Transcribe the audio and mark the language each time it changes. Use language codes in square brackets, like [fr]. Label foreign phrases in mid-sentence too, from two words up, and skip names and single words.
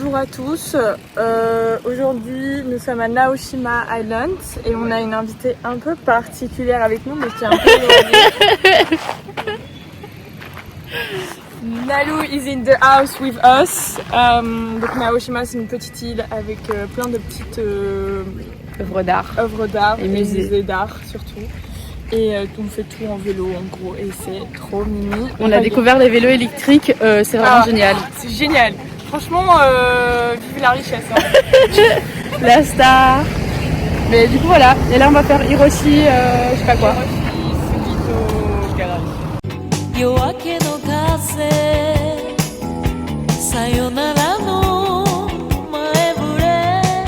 [fr] tous. Aujourd'hui, nous sommes à Naoshima Island et on a une invitée un peu particulière avec nous, mais qui est un peu éloignée. [en] Nalu is in the house with us. [fr] Donc Naoshima, c'est une petite île avec plein de petites Œuvre d'art. Et musées d'art surtout. Et on fait tout en vélo en gros et c'est trop mimi. On a découvert les vélos électriques, c'est vraiment génial. C'est génial. Franchement, vive la richesse. Hein. La star. Mais du coup voilà, et là on va faire Hiroshi, je sais pas quoi. Sugito Garage. [ja] 夜明けの風さよならの前触れ